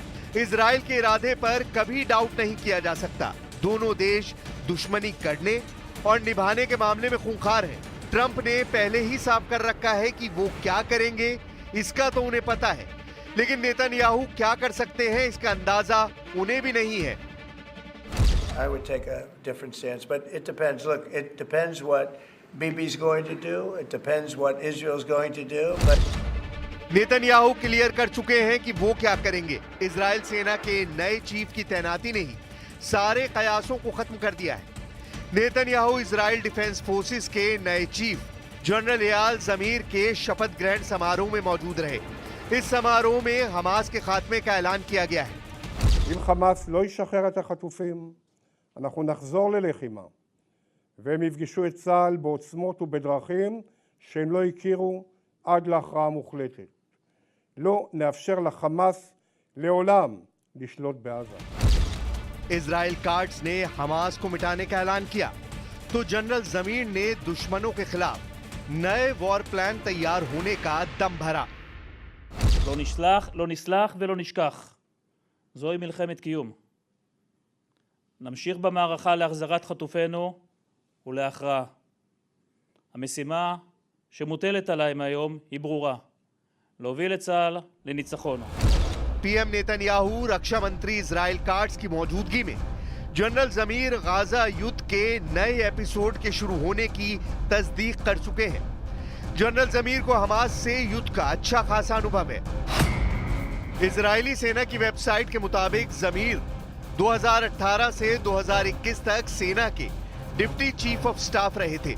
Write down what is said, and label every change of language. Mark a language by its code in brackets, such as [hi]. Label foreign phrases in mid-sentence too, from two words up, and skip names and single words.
[hi] इजराइल के इरादे पर कभी डाउट नहीं किया जा सकता। दोनों देश दुश्मनी करने और निभाने के मामले में खूंखार हैं। ट्रंप ने पहले ही साफ कर रखा है कि वो क्या करेंगे, इसका तो उन्हें पता है, लेकिन नेतन्याहू क्या कर सकते हैं इसका अंदाजा उन्हें भी नहीं है। [en] I would take a different stance, but it depends. Look, it depends what Bibi's going to do. It depends what Israel's going to do. But [hi] नेतन्याहू क्लियर कर चुके हैं कि वो क्या करेंगे। इजराइल सेना के नए चीफ की तैनाती ने ही सारे कयासों को खत्म कर दिया है। नेतन्याहू इजराइल डिफेंस फोर्सेस के नए चीफ जनरल इयाल जमीर के शपथ ग्रहण समारोह में मौजूद रहे। इस समारोह में हमास के खात्मे का ऐलान किया गया है। [he] אם חמאס לא ישחרר את החטופים, אנחנו נחזור ללחימה, והם יפגשו את צה"ל בעוצמות ובדרכים שהם לא הכירו עד להכרעה מוחלטת. לא נאפשר לחמאס לעולם לשלוט בעזה. [hi] इजराइल कार्ड्स ने हमास को मिटाने का ऐलान किया तो जनरल जमीर ने दुश्मनों के खिलाफ नए [en] war plan [hi] तैयार होने का दम भरा। [he] לא נסלח ולא נשכח. זוהי מלחמת קיום. נמשיך במערכה להחזרת חטופינו ולהכרעה. המשימה שמוטלת עליי היום היא ברורה. להוביל את צה"ל לניצחון. [hi] पीएम नेतन्याहू रक्षा मंत्री इजराइल काट्स की मौजूदगी में जनरल जमीर गाजा युद्ध के नए एपिसोड के शुरू होने की तस्दीक कर चुके हैं। जनरल जमीर को हमास से युद्ध का अच्छा खासा अनुभव है। इजरायली सेना की वेबसाइट के मुताबिक जमीर 2018 से 2021 तक सेना के [en] deputy chief of staff [hi] रहे थे।